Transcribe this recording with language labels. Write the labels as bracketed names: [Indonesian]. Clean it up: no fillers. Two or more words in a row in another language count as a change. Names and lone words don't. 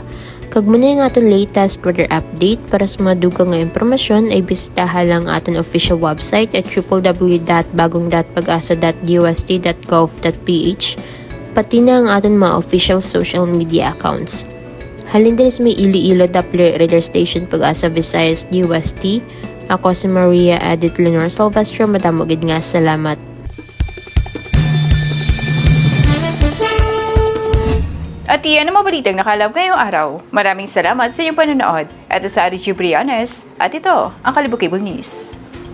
[Hiligaynon] Kag muna yung aton [English] latest weather update [Hiligaynon] para sa mga dugang nga impormasyon ay bisitahan lang aton [English] official website [Hiligaynon] at www.bagongdatpagasa.dust.gov.ph pati na ang aton mga [English] official social media accounts. [Hiligaynon] Halin din sa may Iloilo Doppler Radar Station Pag-asa Visayas DUST. Ako si Maria Edith Leonor Silvestre. Madamogid nga salamat. [Filipino] At iyan ang mga balitang nakalab ngayong araw. Maraming salamat sa iyong panonood. Ito sa RG Briones at ito ang Kalibog Cable News.